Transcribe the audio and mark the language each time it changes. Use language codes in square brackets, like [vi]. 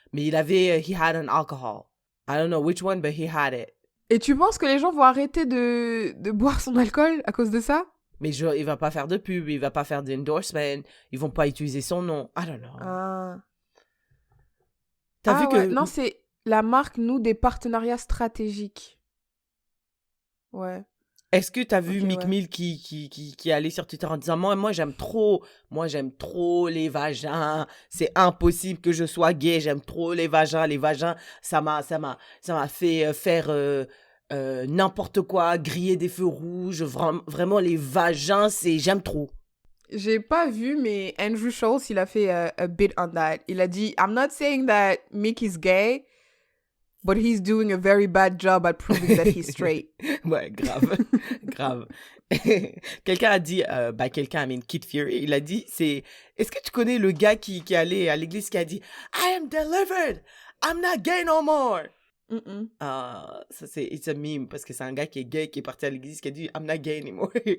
[fr] Mais il avait, [en] he had an alcohol. I don't know which one, but he had it. [fr] Et tu penses que les gens vont arrêter de boire son alcool à cause de ça? Mais il va pas faire de pub, il va pas faire d'endorsement, ils vont pas utiliser son nom. [en] I don't know. [fr] Ah. T'as vu que... Non, c'est la marque noue des partenariats stratégiques. Ouais. Est-ce que t'as vu Ok, Meek ouais. Mill qui est allé sur Twitter en disant moi j'aime trop les vagins, c'est impossible que je sois gay, j'aime trop les vagins, ça m'a fait faire n'importe quoi, griller des feux rouges, vraiment les vagins, j'aime trop. J'ai pas vu, mais Andrew Schultz, il a fait [en] a bit on that. [fr] Il a dit, [en] I'm not saying that Meek is gay, but he's doing a very bad job at proving that he's straight. [fr] Ouais, grave, grave. Quelqu'un a dit, Kid Fury, il a dit, est-ce que tu connais le gars qui est allé à l'église qui a dit, [en] I am delivered, I'm not gay no more. [fr] Ça c'est, [en] it's a meme, [fr] parce que c'est un gars qui est gay, qui est parti à l'église, qui a dit, [en] I'm not gay anymore.